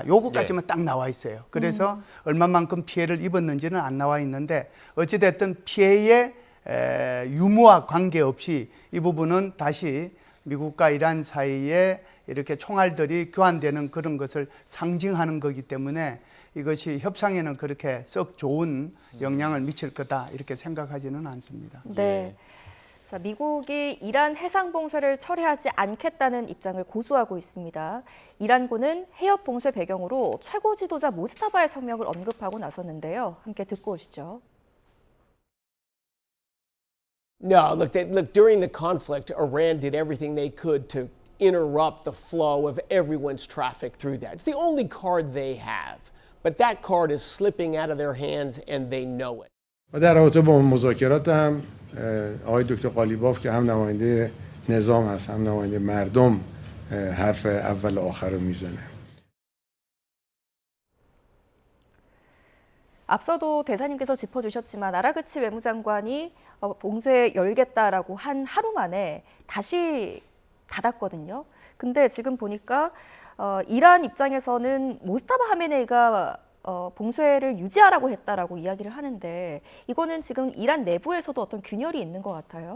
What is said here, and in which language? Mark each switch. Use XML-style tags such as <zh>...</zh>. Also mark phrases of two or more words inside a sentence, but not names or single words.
<ko>요거까지만 딱 나와 있어요. 그래서 얼마만큼 피해를 입었는지는 안 나와 있는데 어찌됐든 피해의 유무와 관계없이 이 부분은 다시 미국과 이란 사이에 이렇게 총알들이 교환되는 그런 것을 상징하는 거기 때문에 이것이 협상에는 그렇게 썩 좋은 영향을 미칠 거다 이렇게 생각하지는 않습니다. 네. 자, 미국이 이란 해상 봉쇄를 철회하지 않겠다는 입장을 고수하고 있습니다. 이란군은 해협 봉쇄 배경으로 최고 지도자 모스타바의 성명을 언급하고 나섰는데요. 함께 듣고 오시죠.</ko> <en>No, look, during the conflict, Iran did everything they could to interrupt the flow of everyone's traffic through that. It's the only card they have. But that card is slipping out of their hands and they know it.</en> <fa>و در رابطه با مذاکرات هم آقای دکتر قالیباف که هم نماینده نظام هست هم نماینده مردم حرف اول و آخر رو میزنه.</fa> <ko>앞서도 대사님께서 짚어주셨지만 아라그치 외무장관이 봉쇄 열겠다라고 한 하루 만에 다시 닫았거든요. 근데 지금 보니까 이란 입장에서는 모스타바 하메네이가 봉쇄를 유지하라고 했다라고 이야기를 하는데 이거는 지금 이란 내부에서도 어떤 균열이 있는 것 같아요.</ko>